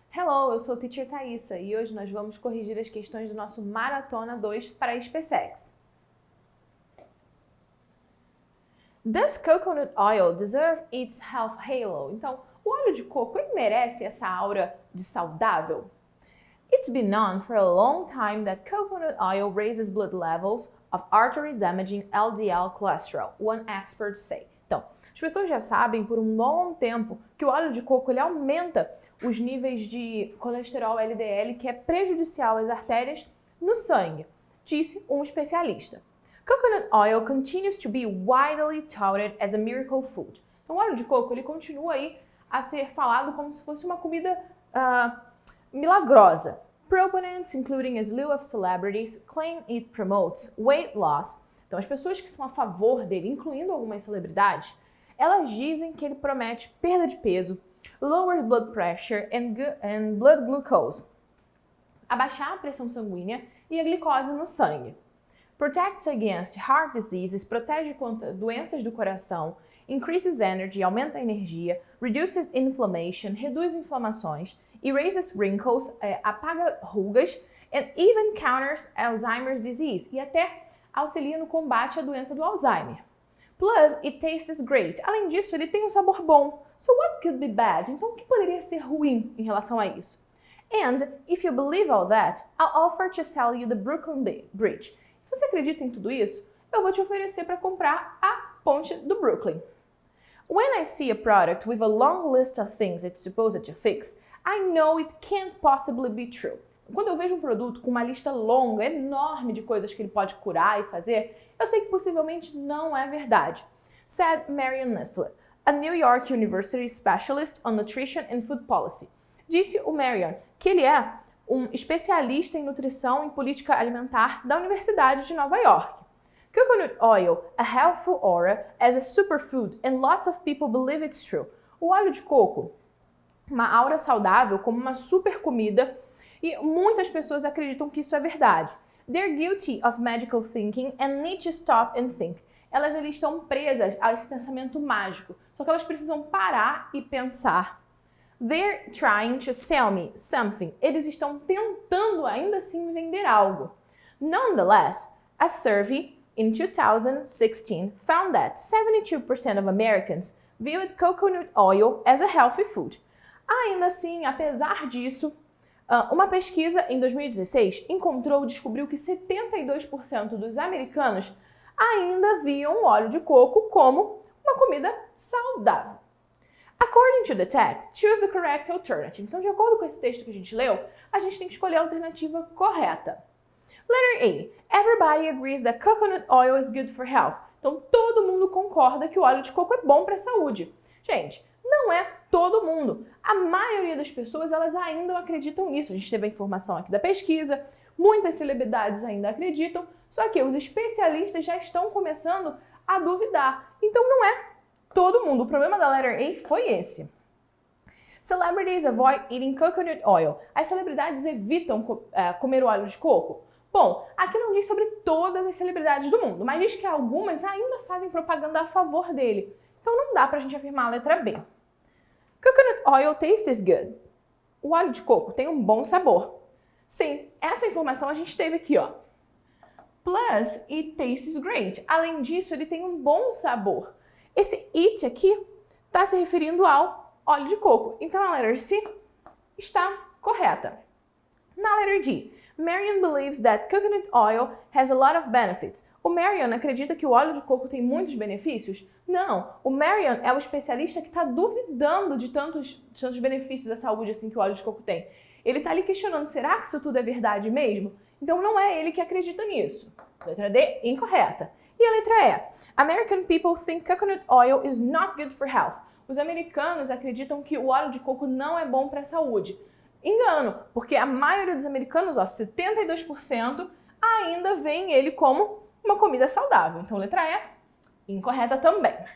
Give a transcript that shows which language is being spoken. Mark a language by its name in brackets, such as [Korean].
[Portuguese] Hello, eu sou a Teacher Thaisa e hoje nós vamos corrigir as questões do nosso Maratona 2 para a SpaceX. [English] Does coconut oil deserve its health halo? [Portuguese] Então, o óleo de coco ele merece essa aura de saudável? [English] It's been known for a long time that coconut oil raises blood levels of artery-damaging LDL cholesterol, one expert say. [Portuguese] Então, as pessoas já sabem por um bom tempo que o óleo de coco ele aumenta os níveis de colesterol LDL, que é prejudicial às artérias no sangue, disse um especialista. [English] Coconut oil continues to be widely touted as a miracle food. [Portuguese] Então, o óleo de coco ele continua aí a ser falado como se fosse uma comida milagrosa. [English] Proponents, including a slew of celebrities, claim it promotes weight loss. [Portuguese] Então, as pessoas que são a favor dele, incluindo algumas celebridades, elas dizem que ele promete perda de peso, [English] lowers blood pressure and blood glucose, [Portuguese] abaixar a pressão sanguínea e a glicose no sangue. [English] Protects against heart diseases, [Portuguese] protege contra doenças do coração, [English] increases energy, [Portuguese] aumenta a energia, [English] reduces inflammation, [Portuguese] reduz inflamações, [English] erases wrinkles, [Portuguese] apaga rugas, [English] and even counters Alzheimer's disease, [Portuguese] e até auxilia no combate à doença do Alzheimer. [English] Plus, it tastes great. [Portuguese] Além disso, ele tem um sabor bom. [English] So what could be bad? [Portuguese] Então, o que poderia ser ruim em relação a isso? [English] And, if you believe all that, I'll offer to sell you the Brooklyn Bridge. [Portuguese] Se você acredita em tudo isso, eu vou te oferecer para comprar a ponte do Brooklyn. [English] When I see a product with a long list of things it's supposed to fix, I know it can't possibly be true. [Portuguese] Quando eu vejo um produto com uma lista longa, enorme de coisas que ele pode curar e fazer, eu sei que possivelmente não é verdade. [English] Said Marion Nestle, a New York University specialist on nutrition and food policy. [Portuguese] Disse o Marion que ele é um especialista em nutrição e política alimentar da Universidade de Nova York. [English] Coconut oil, a healthful aura as a superfood and lots of people believe it's true. [Portuguese] O óleo de coco, uma aura saudável como uma super comida e muitas pessoas acreditam que isso é verdade. [English] They're guilty of magical thinking and need to stop and think. [Portuguese] Elas estão presas a esse pensamento mágico, só que elas precisam parar e pensar. [English] They're trying to sell me something. [Portuguese] Eles estão tentando ainda assim me vender algo. [English] Nonetheless, a survey in 2016 found that 72% of Americans viewed coconut oil as a healthy food. [Portuguese] Ainda assim, apesar disso, uma pesquisa em 2016 descobriu que 72% dos americanos ainda viam o óleo de coco como uma comida saudável. [English] According to the text, choose the correct alternative. [Portuguese] Então, de acordo com esse texto que a gente leu, a gente tem que escolher a alternativa correta. [English] Letter A. Everybody agrees that coconut oil is good for health. [Portuguese] Então, todo mundo concorda que o óleo de coco é bom para a saúde. Gente, não é todo mundo. A maioria das pessoas, elas ainda acreditam nisso. A gente teve a informação aqui da pesquisa, muitas celebridades ainda acreditam, só que os especialistas já estão começando a duvidar. Então, não é todo mundo. O problema da letter A foi esse. [English] Celebrities avoid eating coconut oil. [Portuguese] As celebridades evitam comer o óleo de coco? Bom, aqui não diz sobre todas as celebridades do mundo, mas diz que algumas ainda fazem propaganda a favor dele. Então não dá pra gente afirmar a letra B. [English] Coconut oil tastes good. [Portuguese] O óleo de coco tem um bom sabor. Sim, essa informação a gente teve aqui, ó. [English] Plus, it tastes great. [Portuguese] Além disso, ele tem um bom sabor. Esse it aqui está se referindo ao óleo de coco. Então a letra C está correta. Na letra D, [English] Marion believes that coconut oil has a lot of benefits. [Portuguese] O Marion acredita que o óleo de coco tem muitos benefícios? Não, o Marion é o especialista que está duvidando de tantos benefícios da saúde assim que o óleo de coco tem. Ele está ali questionando, será que isso tudo é verdade mesmo? Então não é ele que acredita nisso. Letra D, incorreta. E a letra E. [English] American people think coconut oil is not good for health. [Portuguese] Os americanos acreditam que o óleo de coco não é bom para a saúde. Engano, porque a maioria dos americanos, 72%, ainda veem ele como uma comida saudável. Então, letra E, incorreta também.